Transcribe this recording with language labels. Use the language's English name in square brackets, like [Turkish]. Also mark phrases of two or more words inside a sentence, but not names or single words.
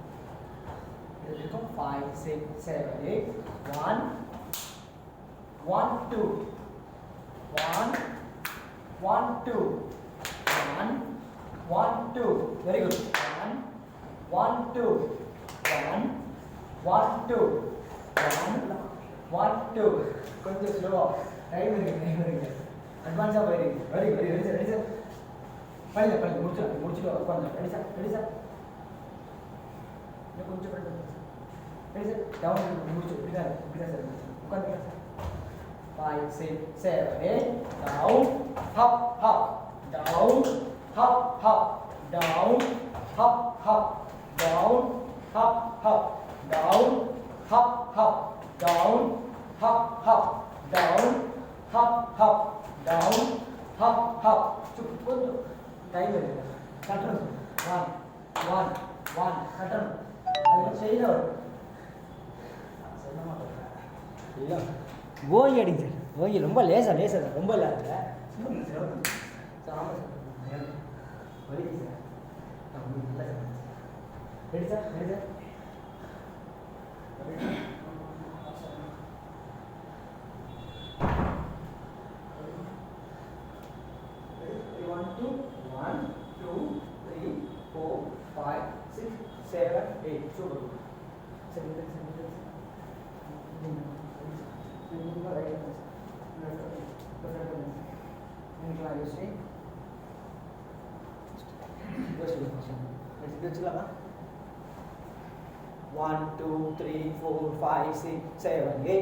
[Tamil] இது இருக்கும் 5 6 7 8 1 1 2 1 1 2 1 1 2 [English] very good [Tamil] 1 1 2 1 1 2 1 1 2 கொஞ்சம் ஸ்லோவா டைம் இருக்கு அட்வான்ஸா போயிருக்கு. [English] very very ready sir, ready sir. [Tamil] பண்ணி முடிச்சுட்டு உட்காந்து. [English] ready sir, ready sir. [Tamil] இன்னும் கொஞ்சம் [English] ready sir. [Tamil] டவுன் முடிச்சு இப்படிதான் சார் உட்காந்துக்கலாம் சார். [English] 5 6 7 8 down hop hop down hop hop down hop hop down hop hop down hop hop down hop hop down hop hop down hop hop. [Tamil] கொஞ்சம் டைம் இருக்கு. கட்டணும் 1 1 1 கட்டணும். அது செய்யணும். சொல்ல மாட்டேன். ஓய் அடிங்க சார். ஓய் ரொம்ப லேசா சார், ரொம்ப இல்லாத சார். ஆமாம் சார், வலிக்கு சார். நல்லா சார். [English] ready sir, ready sir. [Tamil] 1 2 3 4 5 6 7 8 சூப்பர். சரி சரி சரி. [English] One, two, three, four, five, six, seven, eight.